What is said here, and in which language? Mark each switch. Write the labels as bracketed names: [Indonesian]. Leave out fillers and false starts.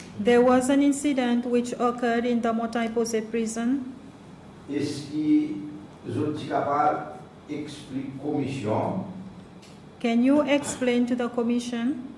[English] there was an incident which occurred in the Montagne Posée prison. [French] Est-ce que vous êtes capable d'expliquer la commission [English] Can you explain to the commission